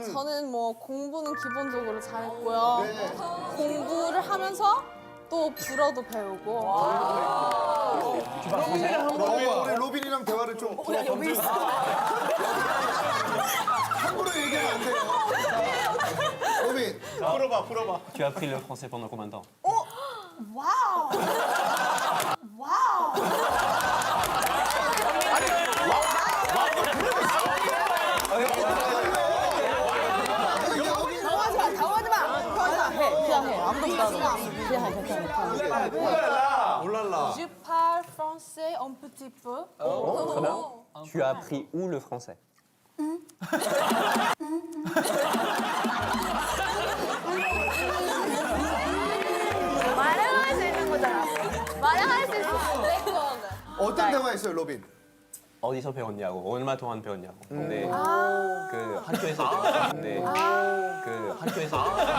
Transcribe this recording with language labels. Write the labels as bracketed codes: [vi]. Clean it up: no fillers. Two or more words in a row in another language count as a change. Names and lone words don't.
[ko] 저는 뭐 공부는 기본적으로 잘했고요. 공부를 하면서 또 불어도 배우고. 우리 로빈이랑 대화를 좀 함부로 얘기하면 안 돼요. 로빈. 풀어봐. [fr] Tu as appris le français pendant combien de temps? [ko] 와우. 와우. 당황하지 마. 해. 그냥 해. 아무도 못 알아. 그냥 해. 올랄라. [fr] Je parle français un petit peu. Très bien. Tu as appris où le français? [ko] 말을 할 수 있는 거잖아. 말을 할 수 있어. 어떤 대화했어요, 로빈? 어디서 배웠냐고, 얼마 동안 배웠냐고. 근데 그 학교에서 배웠는데 그 학교에서